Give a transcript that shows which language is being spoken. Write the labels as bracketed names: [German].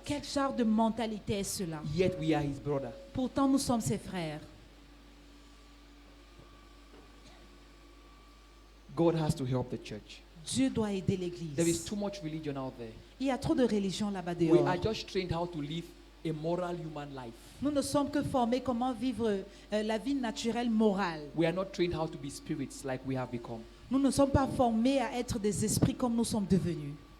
[French] Quel genre de mentalité est cela? [English] Yet we are his brother. [French] Pourtant, nous sommes ses frères. [English] God has to help the church. [French] Dieu doit aider [English] There is [French] l'Église. [English] too much religion out there. [French] Il y a trop de religions là-bas [English] We [French] dehors. [English] are just trained how to live a moral human life. [French] Nous ne sommes que formés comment vivre la vie naturelle morale. [English] We are not trained how to be spirits like we have become. [French] Nous ne sommes pas formés à être des esprits comme nous sommes devenus.